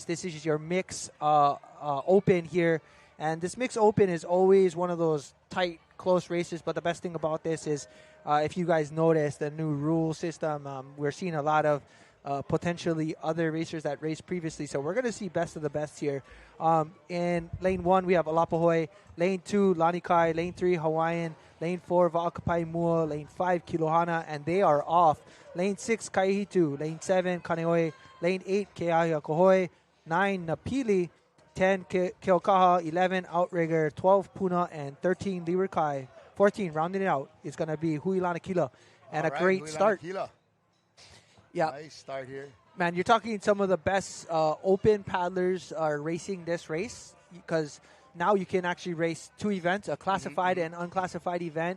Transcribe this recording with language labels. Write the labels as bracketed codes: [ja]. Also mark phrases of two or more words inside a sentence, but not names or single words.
[en] This is your mix open here. And this mix open is always one of those tight, close races. But the best thing about this is, if you guys notice the new rule system, we're seeing a lot of potentially other racers that raced previously. So we're going to see best of the best here. In lane 1, we have Alapahoe. Lane 2, Lanikai. Lane 3, Hawaiian. Lane 4, Va'akapai Mua. Lane 5, Kilohana. And they are off. Lane 6, Kaihitu. Lane 7, Kaneohe. Lane 8, Keahiakohoi. 9, Napili. 10, Keokaha. 11, Outrigger. 12, Puna. And 13, Liwerikai. 14, rounding it out, is going to be Huilanakila. And a great start. Yeah. Nice start here. Man, you're talking some of the best open paddlers are racing this race because now you can actually race 2 events, a classified and unclassified event.